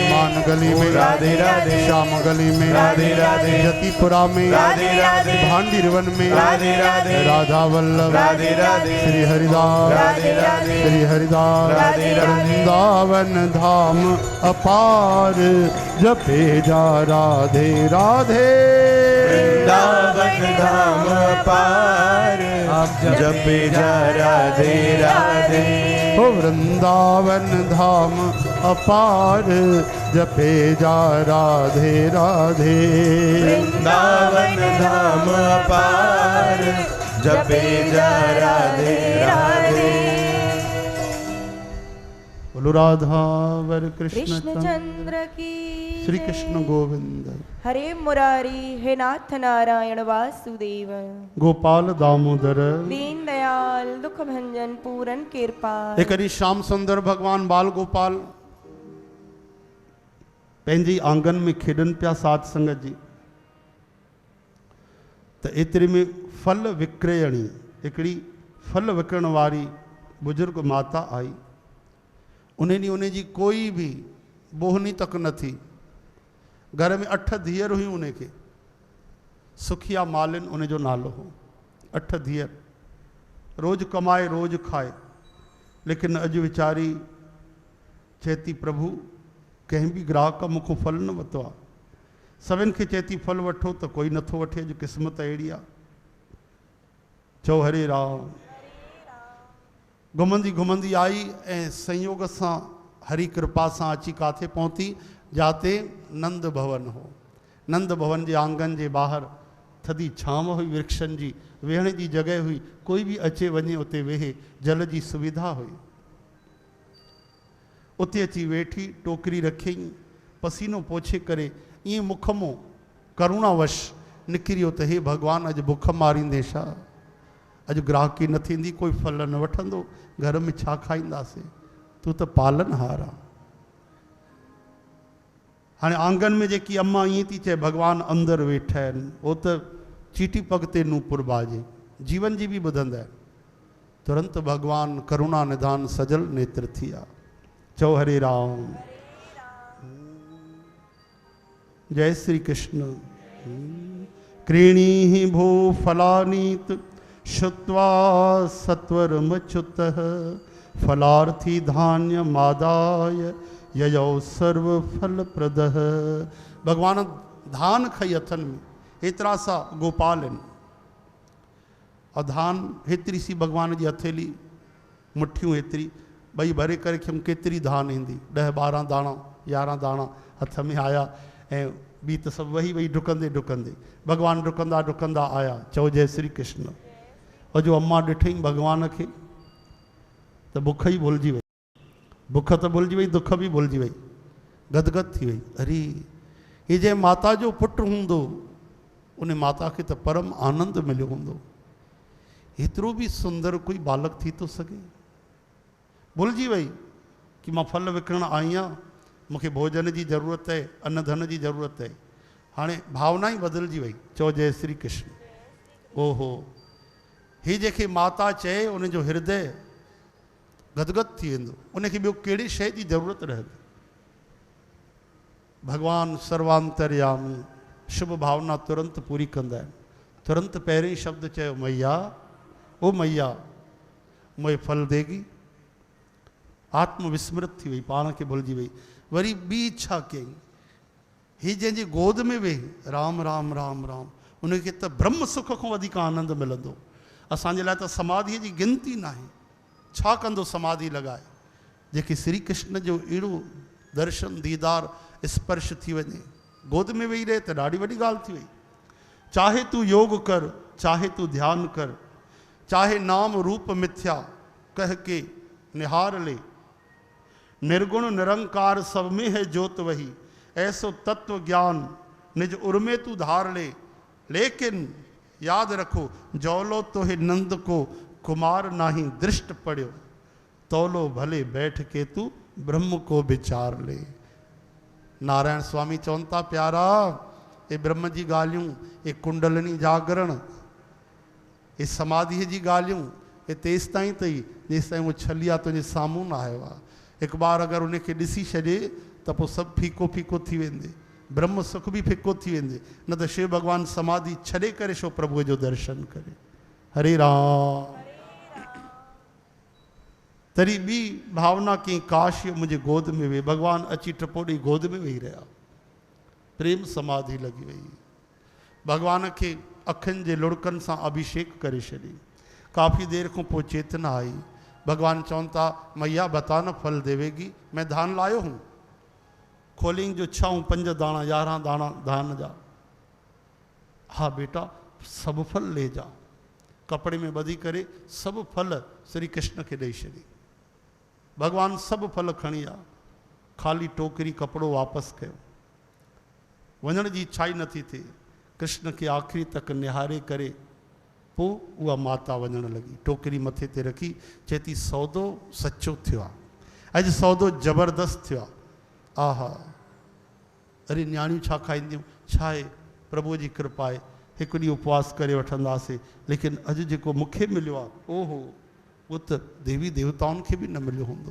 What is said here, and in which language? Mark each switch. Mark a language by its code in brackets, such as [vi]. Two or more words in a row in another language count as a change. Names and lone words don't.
[hi] मान गली में राधे राधे, श्याम गली में राधे राधे। जतिपुरा में राधे राधे, भांडीरवन में राधे राधे। राधा वल्लभ राधे राधे, श्री हरिदास राधे राधे। श्री हरिदास राधे राधे। वृंदावन धाम अपार, जपे जा राधे राधे। वृंदावन धाम अपार, जपे जा राधे राधे। ओ वृंदावन धाम अपार, जपे जा राधे राधे। वृंदावन धाम अपार, जपे जा राधे राधे। बोलो राधा वर कृष्ण कृष्ण चंद्र की श्री जय। कृष्ण गोविंद। हरे मुरारी हे नाथ नारायण वासुदेव। गोपाल दामोदर। दीन दयाल दुख भंजन पूरन कृपाल। [sd] एक हरी श्याम सुंदर भगवान बाल गोपाल पंहिंजे आंगन में खेडन पिया साध संगत जी। तो एतरे में फल विक्रयणी हिकिड़ी फल विकण वारी बुजुर्ग माता आई। उन्हें जी कोई भी बोहनी तक न थी। घर में 8 धीअर हुई उनके। सुखिया मालिन उन जो नालो हो। 8 धीअर रोज कमाए रोज खाए। लेकिन अॼु वीचारी चेती प्रभु कंहिं भी ग्राहक मुखों फल न वरितो आहे। सभिनि खे चेती फल वठो तो कोई नथो वठे। अॼु क़िस्मत अहिड़ी आहे। चओ हरे राम। घुमंदी घुमंदी आई ऐं संयोग सां हरी कृपा सां अची काथे पहुती जाते नंद भवन हो। नंद भवन जे आंगन जे ॿाहिरि थधी छांव हुई। वृक्षनि जी वेहण जी जॻह हुई। कोई भी अचे वञे उते वेहे। जल जी सुविधा हुई। उते अची वेठी टोकरी रखियईं। पसीनो पोछे करे ईअं मुख मां करुणावश निकिरियो त हे भगवान अॼु बुख मारींदे छा। अॼु ग्राहकी न थींदी। कोई फल न वठंदो। घर में छा खाईंदासीं। तूं त पालनहार आहे। हाणे आंगन में जेकी अम्मा ईअं थी चए भगवान अंदरि वेठा आहिनि। उहो त चीटी पग ते नूपुर बाजे जीवन जी बि ॿुधंदा आहिनि। तुरंत भगवान करुणा निधान सजल नेत्र थी विया। चओ हरे राम। जय श्री कृष्ण। [sa] क्रीणी भो फलानीत श्रुत्वा सत्वरमच्युतः फलार्थी धान्य मादाय ययौ सर्व फल प्रदः। [sd] भगवान धान खई हथन में। एतरा सा गोपाल आहिनि। और धान हेतरी सी भगवान जी हथेली मुठियूं हेतरी भई भरे करे खियमि केतिरी धान ईंदी। 10-12 दाणा 11 दाणा हथ में आया ऐं ॿी त सभु वही वही डुकंदे डुकंदे भगवान डुकंदा डुकंदा आया। चओ जय श्री कृष्ण। और जो अम्मा ॾिठई भगवान खे त बुख ई भुलिजी वई। बुख त भुलिजी वई। दुख बि भुलिजी वई। गदगद थी वई। अरे ये जंहिं माता जो पुटु हूंदो उन माता खे त परम आनंद मिलियो हूंदो। एतिरो बि सुंदर कोई बालक थी थो सघे। भुलिजी वई कि मां फल विकिणण आई आहियां। मूंखे भोजन जी ज़रूरत आहे। अन्न धन जी ज़रूरत आहे। हाणे भावना ई बदिलजी वई। चओ जय श्री कृष्ण। ओहो ही जेके माता चए उनजो हृदय गदगद थी वेंदो। उनखे ॿियो कहिड़ी शइ जी ज़रूरत रहंदी। भगवान सर्वांतर्यामी शुभ भावना तुरंत पूरी कंदा आहिनि। तुरंत पहिरें शब्द चयो [hi] मैया ओ मैया मुझे फल देगी। [sd] आत्मविस्मृत थी वई। पाण खे भुलिजी वई। वरी ॿी इच्छा कयईं। ही जंहिंजी गोद में वेही राम राम राम राम उनखे त ब्रह्म सुख खां वधीक आनंद मिलंदो। असांजे लाइ त समाधीअ जी गिनती न आहे। छा कंदो समाधि लॻाए। जेके श्री कृष्ण जो अहिड़ो दर्शन दीदार स्पर्श थी वञे गोद में वेही रहे त ॾाढी वॾी ॻाल्हि थी वई। [hi] चाहे तू योग कर चाहे तू ध्यान कर चाहे नाम रूप मिथ्या कह के निहार ले। निर्गुण निरंकार सब में है ज्योत वही ऐसो तत्व ज्ञान निज उर्मे तू धार ले। लेकिन याद रखो जौलो तो है नंद को कुमार नाही दृष्ट पड़ियो तौलो भले बैठ के तू ब्रह्म को विचार ले। [sd] नारायण स्वामी चवनि था प्यारा ये ब्रह्म जी ॻाल्हियूं ये कुंडलिनी जागरण ये समाधीअ जी ॻाल्हियूं ये तेसि ताईं अथई जेसि ताईं उहो छलिया तुंहिंजे साम्हूं न आयो आहे। हिकु बार अगरि उनखे ॾिसी छॾे त पोइ सभु फीको फीको थी वेंदे। ब्रह्म सुख भी फिको थी वेंदे। न त शिव भगवान समाधि छॾे करे छो प्रभुअ जो दर्शन करे। हरे राम। तरी ॿी भावना कई काश मुंहिंजे गोद में वेही। भगवान अची टपो ॾेई गोद में वेही रहिया। प्रेम समाधि लॻी वई। भगवान खे अखियुनि जे लुड़कनि सां अभिषेक करे छॾी। काफ़ी देर खां पोइ चेतना आई। भगवान चवनि था [hi] मैया बता न फल देवेगी। मैं धान लायो हूँ। [sd] खोलिंग जो 6 5 दाना 11 दाना धान जा। [hi] हाँ बेटा सब फल ले जा। [sd] कपड़े में ॿधी करे सब फल श्री कृष्ण खे ॾेई छॾी। भगवान सब फल खणी आ, खाली टोकरी कपड़ो वापस कयो। वञण जी इच्छा ई नथी थिए। कृष्ण के आखिरी तक निहारे करे पोइ उहा माता वञण लगी, टोकरी मथे ते रखी, चए थी सौदो सच्चो थियो आहे, अॼु सौदो ज़बरदस्त थियो आहे। आहा, अरे न्याणियूं छा खाईंदियूं, छा आहे, प्रभु जी कृपा आहे, हिकु ॾींहुं उपवास करे वठंदासीं, लेकिन अॼु जेको मूंखे मिलियो आहे, ओहो, उहो त देवी देवताउनि खे बि न मिलियो हूंदो।